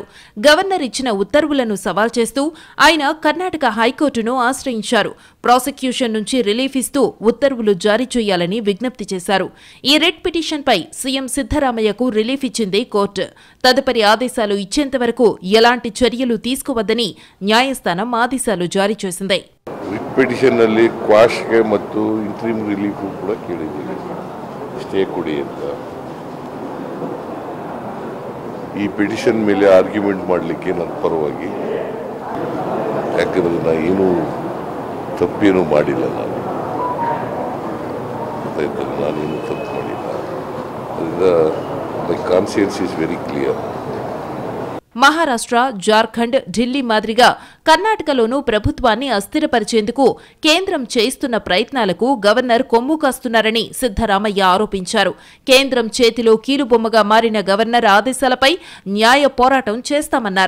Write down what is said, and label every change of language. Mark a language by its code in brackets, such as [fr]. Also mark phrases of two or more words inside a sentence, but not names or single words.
[te] గవర్నర్ ఇచ్చిన ఉత్తర్వులను సవాల్ చేస్తూ ఆయన కర్ణాటక హైకోర్టును ఆశ్రయించారు. ప్రాసిక్యూషన్ నుంచి రిలీఫ్ ఇస్తూ ఉత్తర్వులు జారీ చేయాలని విజ్ఞప్తి చేశారు. ఈ రిట్ పిటిషన్పై సీఎం సిద్ధరామయ్యకు రిలీఫ్ ఇచ్చింది కోర్టు. తదుపరి ఆదేశాలు ఇచ్చేంత వరకు ఎలాంటి చర్యలు తీసుకోవద్దని న్యాయస్థానం ఆదేశాలు జారీ చేసింది. [en] writ petition [kn] ನಲ್ಲಿ ಕ್ವಾಶ್ಗೆ ಮತ್ತು [en] interim relief [kn] ಕೂಡ ಕೇಳಿದ್ದೀವಿ, ಸ್ಟೇ ಕೊಡಿ ಅಂತ. ಈ ಪಿಟಿಷನ್ ಮೇಲೆ ಆರ್ಗ್ಯುಮೆಂಟ್ ಮಾಡಲಿಕ್ಕೆ ನನ್ನ ಪರವಾಗಿ, ಯಾಕಂದ್ರೆ ಏನು ತಪ್ಪೇನು ಮಾಡಿಲ್ಲ, ನಾನೇನು ತಪ್ಪು ಮಾಡಿಲ್ಲ. ಅದರಿಂದ [en] my conscience is very clear. [te] మహారాష్ట్ర, జార్ఖండ్, ఢిల్లీ మాదిరిగా కర్ణాటకలోనూ ప్రభుత్వాన్ని అస్థిరపరిచేందుకు కేంద్రం చేస్తున్న ప్రయత్నాలకు గవర్నర్ కొమ్ము కాస్తున్నారని సిద్ధరామయ్య ఆరోపించారు. కేంద్రం చేతిలో కీలుబొమ్మగా మారిన గవర్నర్ ఆదేశాలపై న్యాయ పోరాటం చేస్తామన్నారు.